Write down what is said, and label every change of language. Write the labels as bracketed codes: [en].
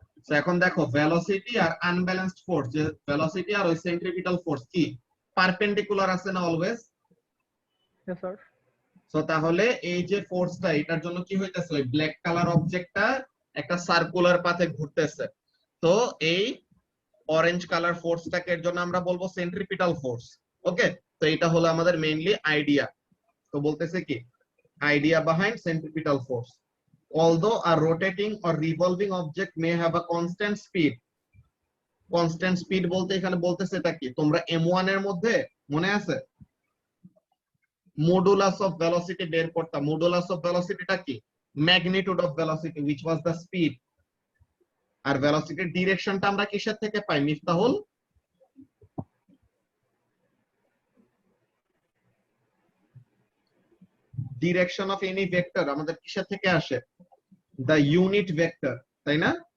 [bn] তো এখন দেখো ভেলোসিটি আর আনব্যালেন্সড ফোর্স, যে ভেলোসিটি আর ওই সেন্ট্রিপিটাল ফোর্স কি পারপেন্ডিকুলার আছে না অলওয়েজ? [en] Yes, sir. [bn] সো তাহলে এই যে ফোর্সটা, এটার জন্য কি হইতেছে? ওই ব্ল্যাক কালার অবজেক্টটা একটা সার্কুলার পাথে ঘুরতেছে। তো এই অরেঞ্জ কালার ফোর্সটাকে এর জন্য আমরা বলবো সেন্ট্রিপিটাল ফোর্স। ওকে, তো এটা হলো আমাদের মেইনলি আইডিয়া। তো বলতেছে কি [en] Idea behind centripetal force, although a rotating or revolving object may have a constant speed. [bn] Constant speed বলতে এখানে বলতেছে এটা কি? তোমরা M1 এর মধ্যে মনে আছে মডুলাস অফ ভেলোসিটি বের করতাম। মডুলাস অফ ভেলোসিটিটা কি? [en] Magnitude of velocity which was the speed। [bn] আর ভেলোসিটির ডিরেকশনটা আমরা কিসের থেকে পাই Miftahul? [en] direction of any vector [bn] আমাদের কিসের থেকে আসে? [en] the unit vector, [bn] তাই না?